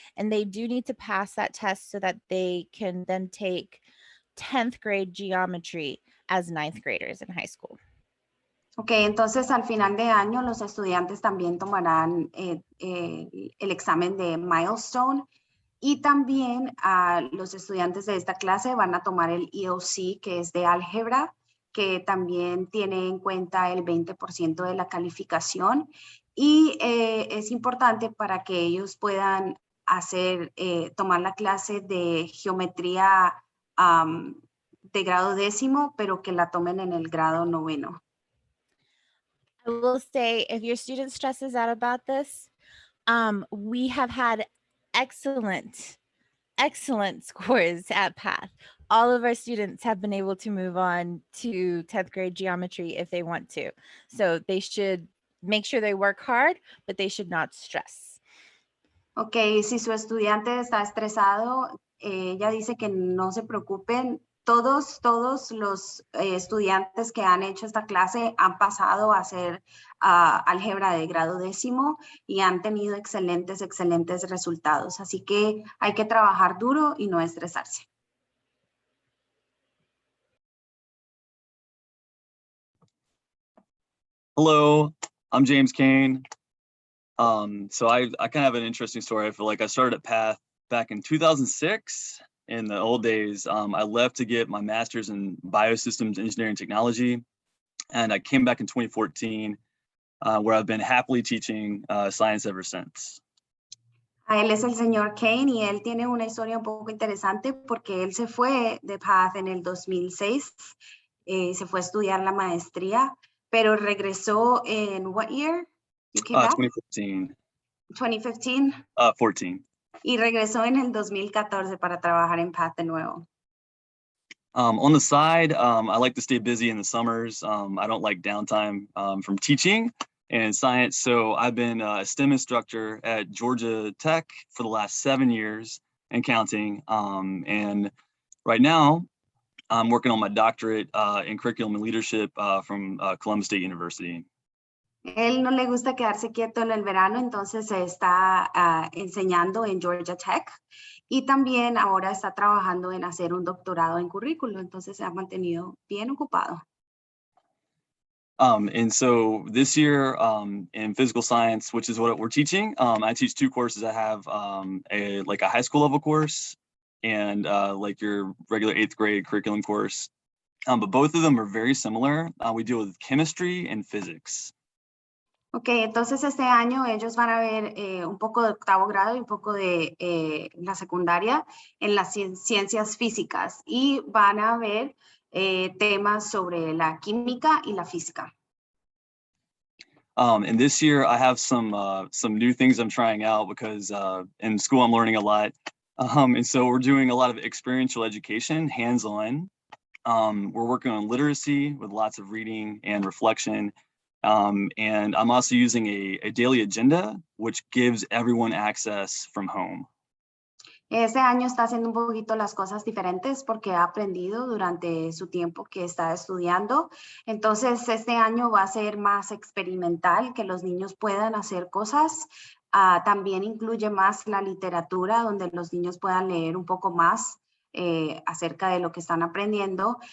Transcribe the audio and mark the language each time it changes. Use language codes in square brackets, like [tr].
[en] And they do need to pass that test so that they can then take 10th grade geometry as 9th graders in high school. [es] Ok, entonces al final de año los estudiantes también tomarán el examen de milestone y también los estudiantes de esta clase van a tomar el EOC, que es de álgebra, que también tiene en cuenta el 20% de la calificación y es importante para que ellos puedan tomar la clase de geometría de grado 10º, pero que la tomen en el grado 9º. [en] I will say, if your student stresses out about this, we have had excellent scores at PATH. All of our students have been able to move on to 10th grade geometry if they want to. So they should make sure they work hard, but they should not stress. [es] Ok, si su estudiante está estresado, ella dice que no se preocupen. Todos los estudiantes que han hecho esta clase han pasado a hacer álgebra de grado 10º y han tenido excelentes resultados. Así que hay que trabajar duro y no estresarse. [en] Hello, I'm James Kane. So I kind of have an interesting story. I feel like I started at PATH back in 2006. In the old days, I left to get my master's in biosystems engineering technology. And I came back in 2014, where I've been happily teaching science ever since. [es] Él es el señor Kane y él tiene una historia un poco interesante porque él se fue de PATH en el 2006, se fue a estudiar la maestría, pero regresó en [en] what year? You came back? 2015. 2015. 14. [es] Y regresó en el 2014 para trabajar en PATH de nuevo. [en] On the side, I like to stay busy in the summers. I don't like downtime from teaching and science. So I've been a STEM instructor at Georgia Tech for the last 7 years and counting. And right now, I'm working on my doctorate in curriculum and leadership from Columbus State University. [es] Él no le gusta quedarse quieto en el verano, entonces se está enseñando en Georgia Tech y también ahora está trabajando en hacer un doctorado en currículo, entonces se ha mantenido bien ocupado. [en] And so this year in physical science, which is what we're teaching, I teach 2 courses. I have a high school level course and like your regular 8th grade curriculum course. But both of them are very similar. We deal with chemistry and physics. [es] Ok, entonces este año ellos van a ver un poco de octavo grado y un poco de la secundaria en las ciencias físicas y van a ver temas sobre la química y la física. [en] And this year I have some new things I'm trying out because in school I'm learning a lot. And so we're doing a lot of experiential education, hands-on. We're working on literacy with lots of reading and reflection. And I'm also using a daily agenda, which gives everyone access from home. [es] Este año está haciendo un poquito las cosas diferentes porque ha aprendido durante su tiempo que está estudiando. Entonces, este año va a ser más experimental, que los niños puedan hacer cosas. También incluye más la literatura, donde los niños puedan leer un poco más acerca de lo que están aprendiendo.